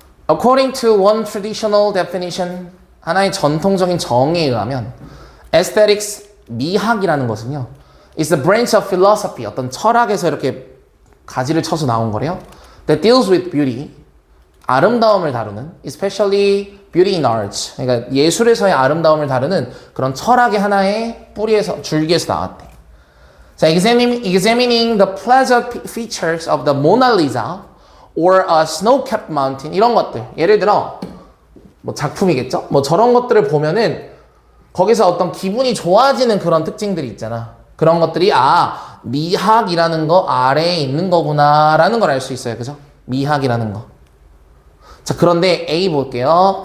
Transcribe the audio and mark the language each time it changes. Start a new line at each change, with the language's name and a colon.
English: According to one traditional definition,
Korean: 하나의 전통적인 정의에 의하면 aesthetics, 미학이라는 것은요,
English: is a branch of philosophy,
Korean: 어떤 철학에서 이렇게 가지를 쳐서 나온 거래요.
English: That deals with beauty,
Korean: 아름다움을 다루는,
English: especially beauty in arts,
Korean: 그러니까 예술에서의 아름다움을 다루는 그런 철학의 하나의 뿌리에서, 줄기에서 나왔대.
English: 자, examining the pleasant features of the Mona Lisa or a snow-capped mountain,
Korean: 이런 것들. 예를 들어, 뭐 작품이겠죠? 뭐 저런 것들을 보면은 거기서 어떤 기분이 좋아지는 그런 특징들이 있잖아. 그런 것들이 미학이라는 거 아래에 있는 거구나 라는 걸 알 수 있어요. 그죠? 미학이라는 거. 자, 그런데 A 볼게요.